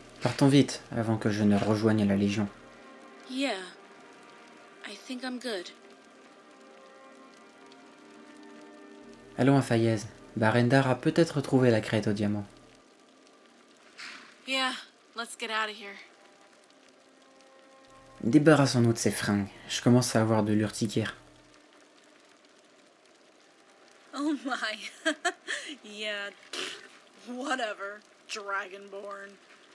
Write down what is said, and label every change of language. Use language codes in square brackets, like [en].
[fr] Partons vite, avant que je ne rejoigne la Légion. [en] Yeah. I think I'm good. [fr] Allons à Fayez. Barendar a peut-être trouvé la crête au diamant. [en] Yeah, let's get out of here. [fr] Débarrassons-nous de ces fringues. Je commence à avoir de l'urticaire. [en] Oh my. Yeah, whatever, Dragonborn.